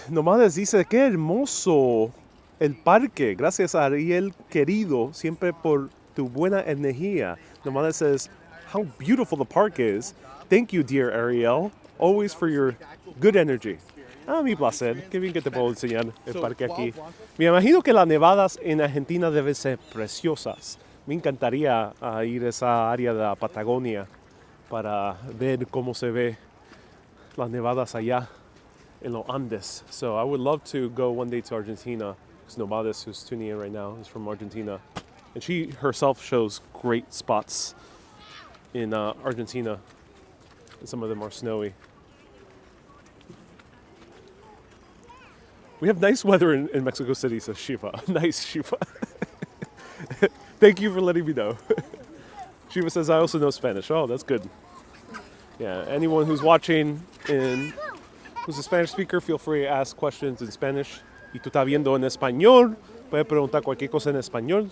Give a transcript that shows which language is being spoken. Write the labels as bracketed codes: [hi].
[es] Nomás dice, qué hermoso el parque. Gracias, Ariel querido, siempre por tu buena energía. [en] Nomás says, how beautiful the park is. Thank you, dear Ariel, always for your good energy. [es] Mi placer. Qué bien que te puedo enseñar el parque aquí. Me imagino que las nevadas en Argentina deben ser preciosas. Me encantaría ir a esa área de la Patagonia para ver cómo se ve las nevadas allá in los Andes. [en] So I would love to go one day to Argentina. Because Nomades, who's tuning in right now, is from Argentina. And she herself shows great spots in Argentina. And some of them are snowy. We have nice weather in Mexico City, says Shiva. Nice, Shiva. Thank you for letting me know. Shiva says, I also know Spanish. Oh, that's good. Yeah, anyone who's watching who's a Spanish speaker, feel free to ask questions in Spanish. [es] Y tú estás viendo en español, puedes preguntar cualquier cosa en español.